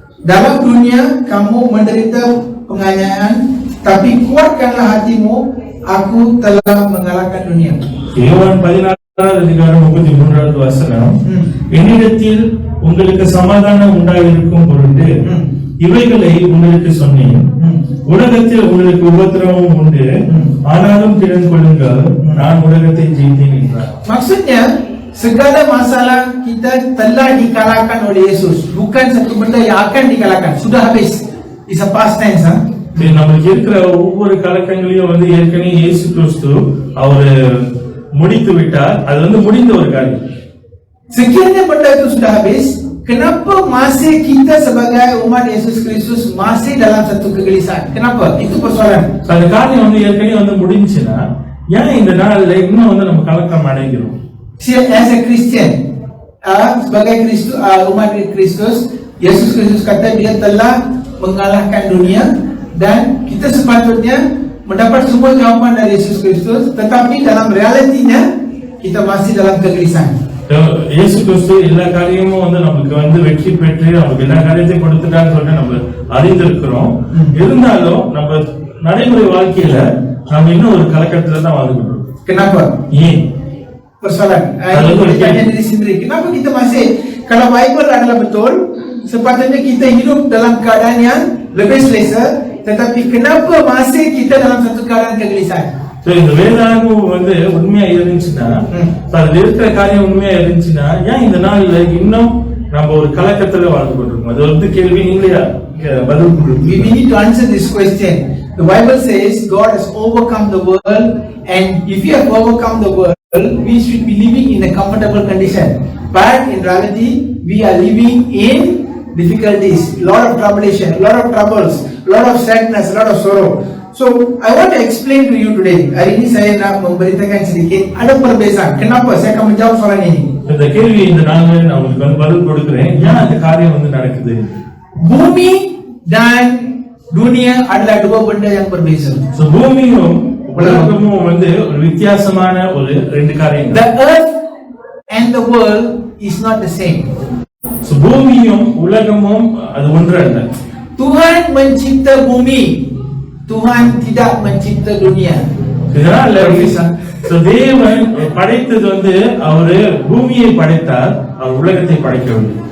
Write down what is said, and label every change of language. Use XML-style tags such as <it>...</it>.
<ms>Dalam dunia kamu menderita penganiayaan, tapi kuatkanlah hatimu, aku telah mengalahkan dunia.</ms> <ta>யோவான் 14:33 வசனம், என்னிடத்தில் உங்களுக்கு சமாதானம் உண்டாயிருக்கும் பொருட்டு இவைகளை உங்களுக்கு சொன்னேன். உலகத்தில் உங்களுக்கு உபத்திரவம் உண்டு, ஆனாலும் திடன் கொள்ளுங்கள், நான் உலகத்தை ஜெயித்தேன் என்றார்.</ta> <ms>Maksudnya segala masalah kita telah dikalahkan oleh Yesus, bukan satu benda yang akan dikalahkan. Sudah habis.</ms> <en>It's a past tense.</en> <ta>நமக்கு இருக்கிற ஒவ்வொரு கலக்கங்களையும் வந்து ஏற்கனவே இயேசு கிறிஸ்து அவர் முடித்து விட்டார். அது வந்து முடிந்த ஒரு காரியம்.</ta> <ms>Sekiranya benda itu sudah habis, kenapa masih kita sebagai umat Yesus Kristus masih dalam satu kegelisahan? Kenapa? Itu persoalan.</ms> <ta>அந்த காரியம் வந்து ஏற்கனவே வந்து முடிஞ்சுன்னா ஏன் இந்த நாள்ல இன்னும் வந்து நம்ம கலக்கம் அடைகிறோம்?</ta> <en>As a Christian,</en> <ms>sebagai umat Kristus, Yesus Kristus kata dia telah mengalahkan dunia dan kita sepatutnya mendapat semua jawapan dari Yesus Kristus, tetapi dalam realitinya kita masih dalam kegelisahan.</ms> <ta>இயேசு கிறிஸ்து எல்லா காரியமும் வந்து நமக்கு வந்து வெற்றி பெற்று நமக்கு எல்லா காரியத்தையும் கொடுத்துட்டான்னு சொல்லிட்டு நம்ம அறிந்திருக்கிறோம். இருந்தாலும் நம்ம நடைமுறை வாழ்க்கையில நம்ம இன்னும் ஒரு கலக்கத்துல தான் வாழ்ந்துட்டு.</ta> <ms>Kenapa?</ms> <ta>ஏன்?</ta> <ms>Persoalan. Ini bertanya diri sendiri. Kenapa kita masih, kalau Bible adalah betul, sepatutnya kita hidup dalam keadaan yang lebih selesa, tetapi kenapa masih kita dalam satu keadaan kegelisahan?</ms> <ta>இந்த வேதாகமம் வந்து உண்மையா இருந்துச்சுன்னா, அதுல இருக்கிற காரியம் உண்மையா இருந்துச்சுன்னா, ஏன் இந்த நாள்ல இன்னும் நம்ம ஒரு கலக்கத்துல வாழ்ந்து கொண்டிருக்கோம்? அது வந்து கேள்வி, நீங்களே பதில் கொடுங்க.</ta> <en>We need to answer this question. The Bible says God has overcome the world, and if you have overcome the world, we should be living in a comfortable condition. But in reality, we are living in difficulties, lot of tribulation, lot of troubles, lot of sadness, lot of sorrow. So I want to explain to you today.</en> <ms>Hari ini saya nak memberitakan sedikit ada perbezaan. Kenapa saya akan menjawab soalan ini?</ms> <ta>இந்த கேள்வி இந்த நாள்ல நான் உங்களுக்கு வந்து பதில் கொடுக்கிறேன். ஏன் அந்த காரியம் வந்து நடக்குது?</ta> <ms>Bumi dan dunia adalah dua benda yang berbeza.</ms> <ta>So பூமியும் உலகமும் வந்து ஒரு வித்தியாசமான ஒரு ரெண்டு காரியங்கள்.</ta> <en>The earth and the world is not the same.</en> <ta>So பூமியும் உலகமும் அது ஒன்று அல்ல.</ta> <ms>Tuhan mencipta bumi, Tuhan tidak mencipta dunia.</ms> <ta>இதனால தேவன் படைத்தது வந்து அவரு பூமியை படைத்தார், அவர் உலகத்தை படைக்கவில்லை.</ta>